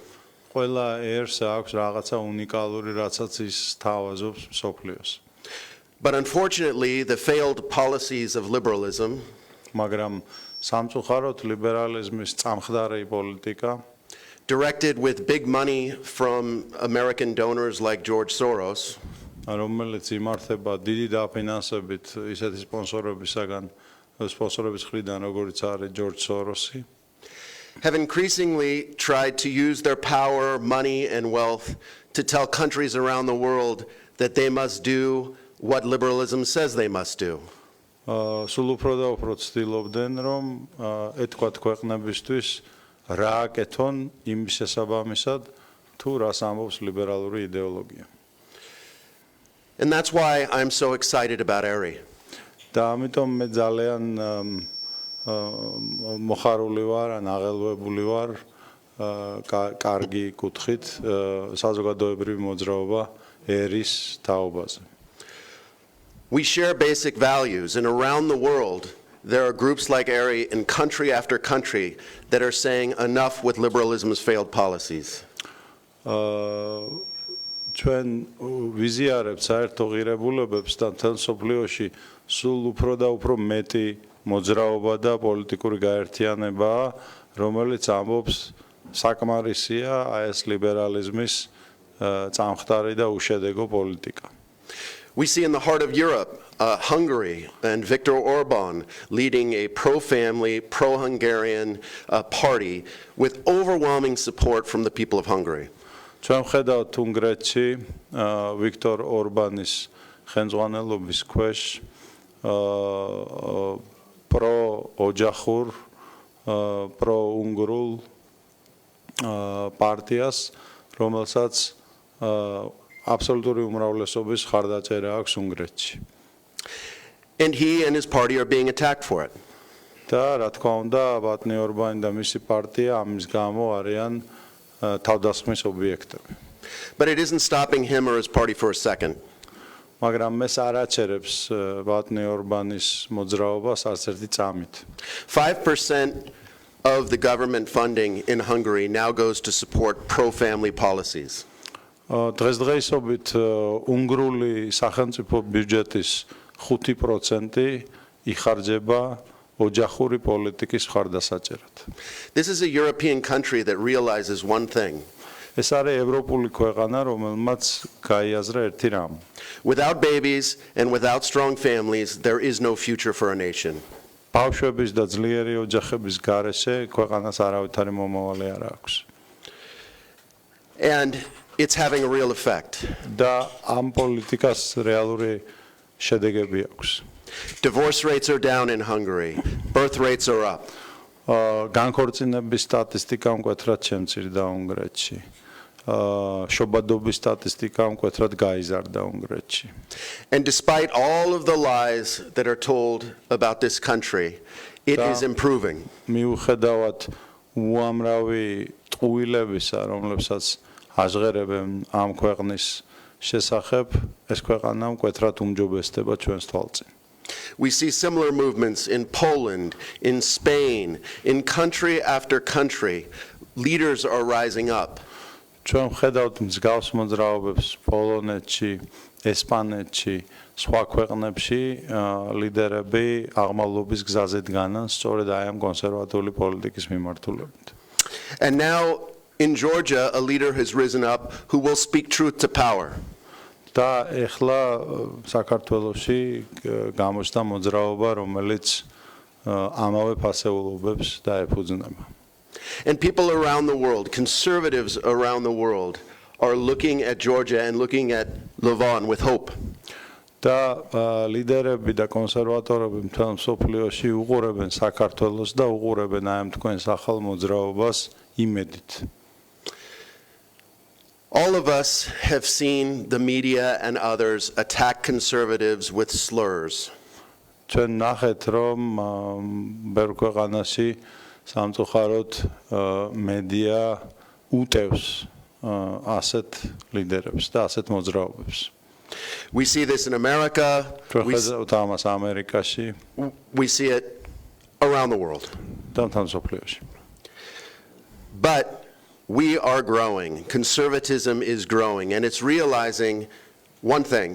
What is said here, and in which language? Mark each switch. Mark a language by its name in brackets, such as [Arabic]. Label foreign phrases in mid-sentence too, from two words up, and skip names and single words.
[Georgian] ყველა ერს აქვს რაღაცა უნიკალური, რაცაც ის თავაზობს მსოფლიოს. [English] But unfortunately, the failed policies of liberalism [Georgian] მაგრამ სამწუხაროდ ლიბერალიზმის წამხდარი პოლიტიკა [English] directed with big money from American donors like George Soros [Georgian] რომელიც იმართება დიდი დაფინანსებით ისეთი სპონსორების მხრიდან როგორიც არის ჯორჯ სოროსი [English] have increasingly tried to use their power, money, and wealth to tell countries around the world that they must do what liberalism says they must do. [Georgian] სულ უფრო და უფრო ცდილობდნენ, რომ ეთქვათ ქვეყნებისთვის რა აკეთონ იმის შესაბამისად, თუ რას ამბობს ლიბერალური იდეოლოგია. [English] And that's why I'm so excited about ERI. [Georgian] და ამიტომ მე ძალიან მოხარული ვარ, ან აღელვებული ვარ კარგი კუთხით საზოგადოებრივი მოძრაობა ერის თაობაზე. [English] We share basic values, and around the world there are groups like ERI in country after country that are saying enough with liberalism's failed policies. [Georgian] ჩვენ ვიზიარებთ საერთო ღირებულებებს და მთელ მსოფლიოში სულ უფრო და უფრო მეტი მოძრაობა და პოლიტიკური გაერთიანებაა, რომელიც ამბობს საკმარისია აი ეს ლიბერალიზმის წამხდარი და უშედეგო პოლიტიკა. [English] We see in the heart of Europe, Hungary and Viktor Orban leading a pro-family, pro-Hungarian party with overwhelming support from the people of Hungary. [Georgian] ჩვენ ვხედავთ უნგრეთში ვიქტორ ორბანის ხელმძღვანელობის ქვეშ pro-ოჯახურ, pro-უნგრულ პარტიას, რომელსაც აბსოლუტური უმრავლესობის ხარდაჭერა აქვს უნგრეთში. [English] And he and his party are being attacked for it. [Georgian] და რა თქმა უნდა, ბატონი ორბანი და მისი პარტია ამის გამო არიან თავდასხმის ობიექტები. [English] But it isn't stopping him or his party for a second. [Georgian] მაგრამ ეს არ აჩერებს ბატონი ორბანის მოძრაობას არც ერთი წამით. [English] 5% of the government funding in Hungary now goes to support pro-family policies. [Georgian] დღესდღეობით უნგრული სახელმწიფო ბიუჯეტის 5% იხარჯება ოჯახური პოლიტიკის მხარდასაჭერად. [English] This is a European country that realizes one thing. [Georgian] ეს არის ევროპული ქვეყანა, რომელმაც გაიაზრა ერთი რამ. [English] Without babies and without strong families, there is no future for a nation. [Georgian] ბავშვების და ძლიერი ოჯახების გარეშე ქვეყანას არავითარი მომავალი არ აქვს. [English] And it's having a real effect. [Georgian] და ამ პოლიტიკას რეალური შედეგები აქვს. [English] Divorce rates are down in Hungary. Birth rates are up. [Georgian] განქორწინების სტატისტიკა მკვეთრად შემცირდა უნგრეთში. შობადობის სტატისტიკა მკვეთრად გაიზარდა უნგრეთში. [English] And despite all of the lies that are told about this country, it is improving. [Georgian] მიუხედავად უამრავი ტყუილებისა, რომლებსაც აჟღერებენ ამ ქვეყნის შესახებ, ეს ქვეყანა მკვეთრად უმჯობესდება ჩვენს თვალწინ. [English] We see similar movements in Poland, in Spain, in country after country. Leaders are rising up. [Georgian] ჩვენ ვხედავთ მსგავს მოძრაობებს პოლონეთში, ესპანეთში, სხვა ქვეყნებში ლიდერები აღმავლობის გზაზე დგანან სწორედ აი ამ კონსერვატიული პოლიტიკის მიმართულებით. [English] And now in Georgia, a leader has risen up who will speak truth to power. [Georgian] და ეხლა საქართველოში გამოჩნდა მოძრაობა, რომელიც ამავე ფასეულობებს დაეფუძნება. [English] And people around the world, conservatives around the world, are looking at Georgia and looking at Levon with hope. [Georgian] და ლიდერები და კონსერვატორები მთელ მსოფლიოში უყურებენ საქართველოს და უყურებენ აი ამ თქვენს ახალ მოძრაობას იმედით. [English] All of us have seen the media and others attack conservatives with slurs. [Georgian] ჩვენ ნახეთ, რომ ბევრ ქვეყანაში სამწუხაროდ მედია უტევს ასეთ ლიდერებს და ასეთ მოძრაობებს. [English] We see this in America. We see it around the world. But we are growing. Conservatism is growing, and it's realizing one thing.